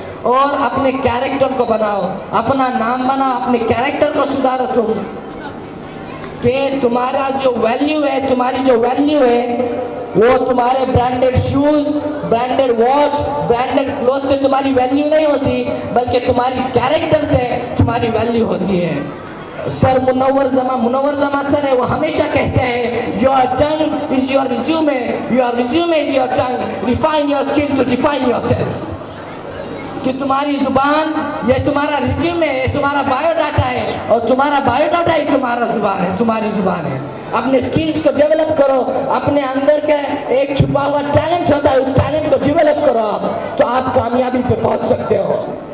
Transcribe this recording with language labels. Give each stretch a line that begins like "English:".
Urdu: اور اپنے کیریکٹر کو بناؤ, اپنا نام بناؤ, اپنے کیریکٹر کو سدھارو تم, کہ تمہارا جو ویلیو ہے, تمہاری جو ویلیو ہے وہ تمہارے branded shows, branded watch, branded cloth سے تمہاری ویلیو نہیں ہوتی, بلکہ تمہاری کیریکٹر سے تمہاری ویلیو ہوتی ہے. سر منور زماں سر ہے, وہ ہمیشہ کہتے ہیں
English: your tongue is your resume, your resume is your tongue, refine your skill to define yourself.
Urdu: کہ تمہاری زبان یہ تمہارا ریزیومے ہے, تمہارا بایو ڈاٹا ہے, اور تمہارا بایو ڈاٹا ہی تمہارا زبان ہے, تمہاری زبان ہے. اپنے سکلز کو ڈیولپ کرو, اپنے اندر کا ایک چھپا ہوا ٹیلنٹ ہوتا ہے, اس ٹیلنٹ کو ڈیولپ کرو آپ, تو آپ کامیابی پہ پہنچ سکتے ہو.